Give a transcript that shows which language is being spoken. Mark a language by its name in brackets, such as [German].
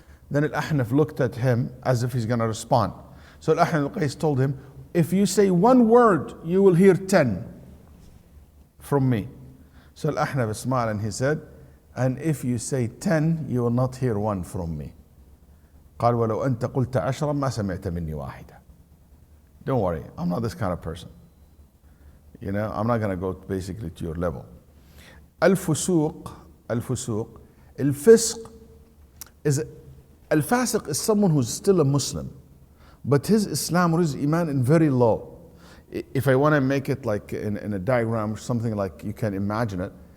[English] Then Al-Ahnaf looked at him as if he's going to respond. So Al-Ahnaf al-Qais told him, if you say one word, you will hear 10 from me. So Al-Ahnaf smiled and he said, and if you say 10, you will not hear one from me. [Arabic] قال ولو أنت قلت 10 ما سمعت مني واحدة. [English] Don't worry, I'm not this kind of person. I'm not going to go basically to your level. Al-fusuq, al-fisq is, al-fasiq is someone who's still a Muslim, but his Islam or his Iman is very low. If I want to make it like in a diagram, something like you can imagine it,